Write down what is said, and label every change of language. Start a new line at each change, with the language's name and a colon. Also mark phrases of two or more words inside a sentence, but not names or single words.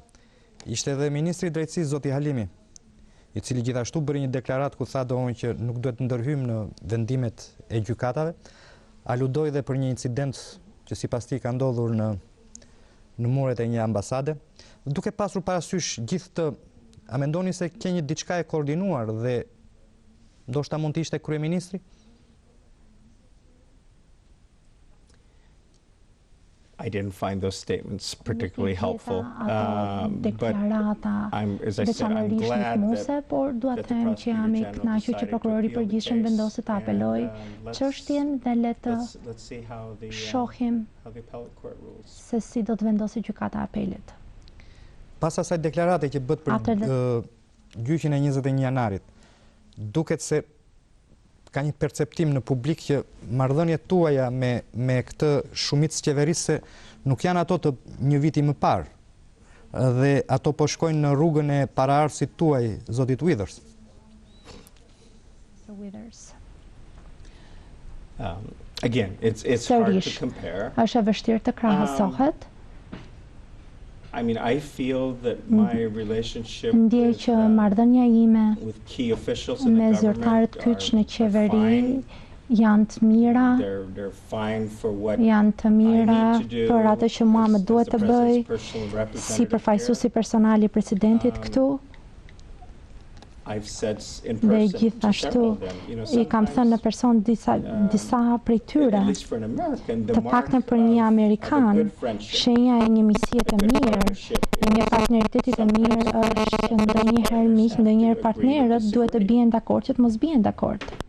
Albanian: Ishte edhe Ministri i Drejtësisë zoti Halimi, i cili gjithashtu bëri një deklarat ku tha domun që nuk duhet ndërhyjmë në vendimet e gjykatave, aludoi dhe për një incident që sipas tij ka ndodhur në muret e një ambasade. Duke pasur parasysh gjithë të, a mendoni se ke një diçka e koordinuar dhe ndoshta mund të ishte kryeministri?
English: I didn't find those statements particularly helpful, but as I said, I'm glad that
Albanian: por dua të them që jam I kënaqur që prokurori I përgjithshëm vendosi të apeloj çështjen dhe le të shohim se si do të vendosë gjykata e apelit. Pas asaj deklarate që bët për gjyqin e 21 janarit, duket se ka një perceptim në publik që marrëdhëniet tuaja me këtë shumicë qeverisë nuk janë ato të një viti më parë, dhe ato po shkojnë në rrugën e paraardhësit tuaj, zotit Withers.
English: Again, it's hard to compare.
Albanian: Është e vështirë të krahësohet.
English: I mean, I feel that my relationship
Albanian: marrëdhënia ime
English: with key officials in the
Albanian: me zyrtarët kyç në qeveri janë të mira, janë të mira për atë që mua më duhet të bëj si përfaqësuesi personal I presidentit këtu. Dhe gjithashtu I kam thënë në person disa prej tyre, të paktën për një Amerikan, shenja e një misie të mirë, e një partneriteti të mirë është që ndonjëherë miq, ndonjëherë partnerët duhet të bien dakord që të mos bien dakord.